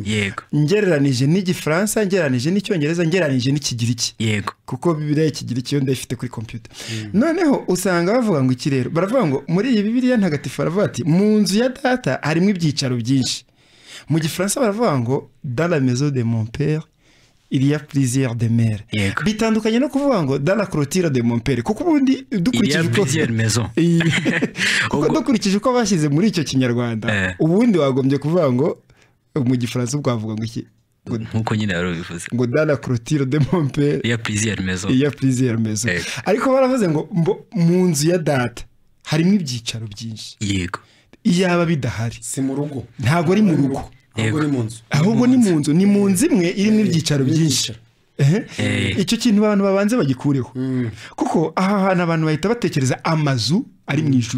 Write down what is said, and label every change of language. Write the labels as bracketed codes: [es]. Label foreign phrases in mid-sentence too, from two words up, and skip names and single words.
[rw] Yego. Ngereranije n'Igifaransa, ngereranije n'Icyongereza, ngereranije n'Ikigiriki. Yego. Kuko Bibiliya y'Ikigiriki yo ndayifite kuri computer. Noneho usanga bavuga ngo iki rero, baravuga ngo muri iyi Bibiliya ntagatifu baravuga ati mu nzu ya data harimo ibyicaro byinshi. Mu Gifaransa baravuga ngo [fr] dans la maison de mon père il y a plusieurs demeures. [rw] Bitandukanye no kuvuga ngo [fr] dans la clôture de mon père, [rw] kuko ubundi dukurikije uko bashyize muri icyo Kinyarwanda, ubundi wagombye kuvuga ngo mu Gifaransa ubwavuga ngo iki, nkuko nyine yari bivuze [fr] ngo dans la clôture de mon père il y a plusieurs maisons. [rw] Ariko baravuze ngo mu nzu ya data harimo ibyicaro byinshi. Yego. Iyaba bidahari si mu rugo, ntago ari mu rugo, ahubwo ni mu nzu, ni mu nzu imwe irimo ibyicaro byinshi. Icyo kintu abantu babanze bagikureho, kuko aha hantu abantu bahita batekereza amazu ari mu ijuru.